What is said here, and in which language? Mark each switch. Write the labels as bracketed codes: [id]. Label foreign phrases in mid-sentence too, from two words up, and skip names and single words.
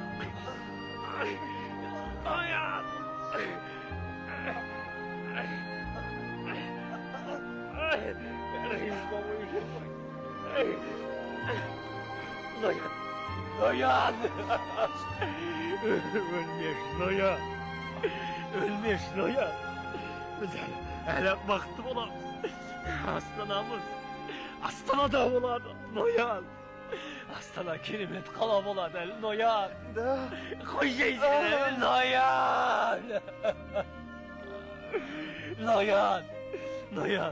[kk] Ноян! Ноян! Өлмеш, Ноян! Өлмеш, Ноян! Біз әлі бақытты боламыз. Астанамыз Астанада болады, Ноян! Астана керемет қала болады, әлі, Ноян! Қой жейсің, Ноян! Ноян! Ноян!